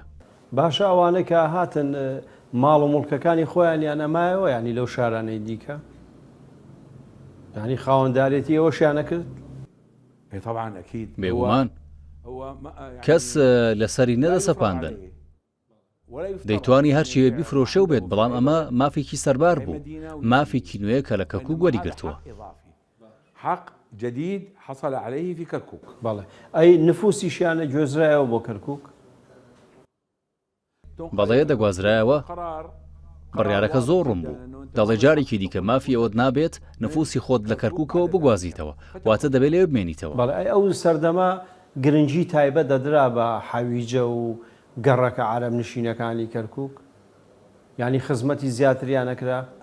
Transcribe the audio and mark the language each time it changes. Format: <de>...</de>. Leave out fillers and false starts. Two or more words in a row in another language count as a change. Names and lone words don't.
<ckb>باشە ئەوانە کە هاتن ماڵ و مڵکەکانی خۆیان یان ئەمایەوە ینی لەو شارانەی دیکە ینی خاوەنددارێتی ئەوەشیان نەکرد؟ بێگومان کەس لەسەری نەدەسەپاندن دەیتوانی هەرچی بیفرۆشە و بێت بەڵام ئەمە مافێکی سەربار بوو مافێکی نوێ کە لە کەرکووک وەریگرتووە.</ckb> <ar>حق جديد حصل عليه في كركوك.</ar> <ckb>بەڵێ ئەی نفوسیشیانە گوێزرایەوە بۆ کەرکووک؟ بەڵێ دەگوازرایەوە بڕیارەکە زۆڕم بوو دەڵێ جارێکی دیکە مافی ئەوەت نابێت نفوسی خۆت لە کەرکووکەوە بگوازیتەوە واتە دەبێت لێ بمێنیتەوە. بەڵێ ئەو سەردەما گرنگی تایبەت دەدرا بە حەویجە و گەڕەکە عەرەب نشینەکانی کەرکووک ینی خزمەتی زیاتریان نەکرا؟</ckb>